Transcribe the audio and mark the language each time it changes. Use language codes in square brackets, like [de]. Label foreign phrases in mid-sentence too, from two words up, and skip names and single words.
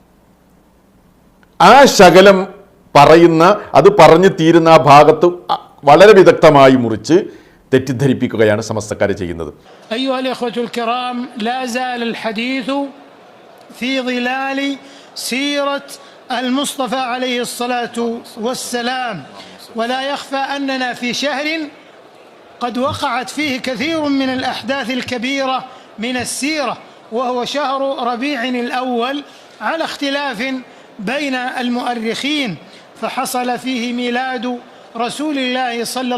[ml] ആ ശകലം പറയുന്ന, അത് പറഞ്ഞു തീരുന്ന ആ ഭാഗത്ത് വളരെ വിദഗ്ധമായി മുറിച്ച് തെറ്റിദ്ധരിപ്പിക്കുകയാണ് സമസ്തക്കാർ ചെയ്യുന്നത്. [ar] أيها الإخوة الكرام، لا زال الحديث في ظلال سيرة المصطفى عليه الصلاة والسلام، ولا يخفى أننا في شهر قد وقعت فيه كثير من الأحداث الكبيرة من السيرة، وهو شهر ربيع الأول على اختلاف بين المؤرخين، فحصل فيه ميلاد رسول الله صلى